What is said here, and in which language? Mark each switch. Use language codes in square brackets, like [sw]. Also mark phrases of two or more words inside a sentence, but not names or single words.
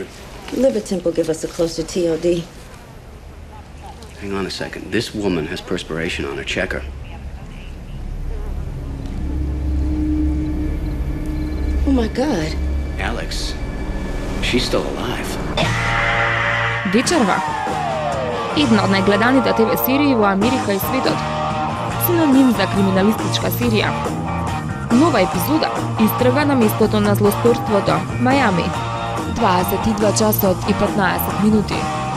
[en] Liver temp will give us a closer TOD. Hang on a second. This woman has perspiration on her. Check her. Oh my God. Alex, she's still alive. [mk] Вечерва. Една од најгледаните ТВ серии во Америка и светот. Синоним за криминалистичка серија. Нова епизода истрага на местото на злосторството, Мајами. 22 часот и 15 минути.